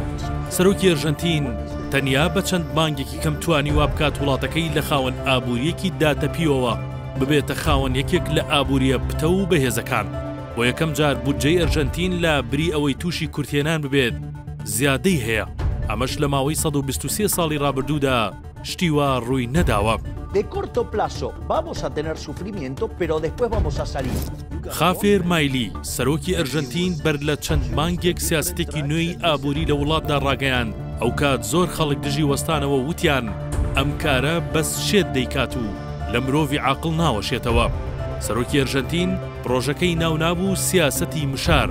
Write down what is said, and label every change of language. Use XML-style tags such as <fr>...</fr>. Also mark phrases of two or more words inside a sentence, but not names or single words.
<ckb>سەرۆکی ئەرژەنتین تەنیا بە چەند مانگێکی کەم توانی وا بکات وڵاتەکەی لە خاوەن ئابووریەکی داتەپیەوە ببێتە خاوەن یەکێک لە ئابووریە پتە و بەهێزەکان. بۆ یەکەم جار بودجەی ئەرژەنتین لە بری ئەوەی تووشی کورتێنان ببێت زیادەی هەیە. ئەمەش لە ماوەی 123 ساڵی ڕابردوودا شتی وا ڕووی نەداوە.</ckb> <es>De corto plazo vamos a tener sufrimiento, pero después vamos a salir.</es> <ckb>خافێر مایلی سەرۆکی ئەرژەنتین بەر لە چەند مانگێک سیاسەتێکی نوێی ئابووری لە وڵاتدا ڕاگەیاند. ئەو کات زۆر خەڵک دژی وەستانەوە وتیان ئەم کارە بەس شێت دەیکات و لە مرۆڤی عاقڵ ناوەشێتەوە. سەرۆکی ئەرژەنتین پرۆژەکەی ناونابوو سیاسەتی مشار.</ckb>